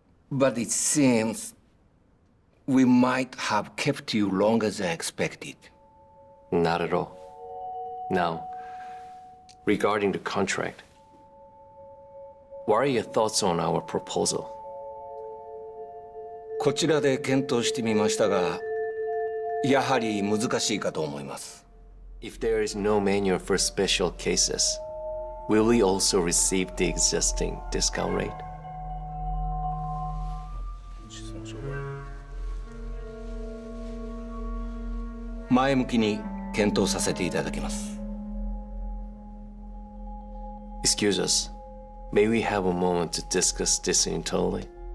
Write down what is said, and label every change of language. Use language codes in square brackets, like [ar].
[en] But it seems we might have kept you longer than expected. Not at all. Now, regarding the contract, what are your thoughts on our proposal? [ja] こちらで検討してみましたが、やはり難しいかと思います。 [en] If there is no manual for special cases, will we also receive the existing discount rate? [ja] 前向きに検討させていただきます。 [en] Excuse us. May we have a moment to discuss this internally?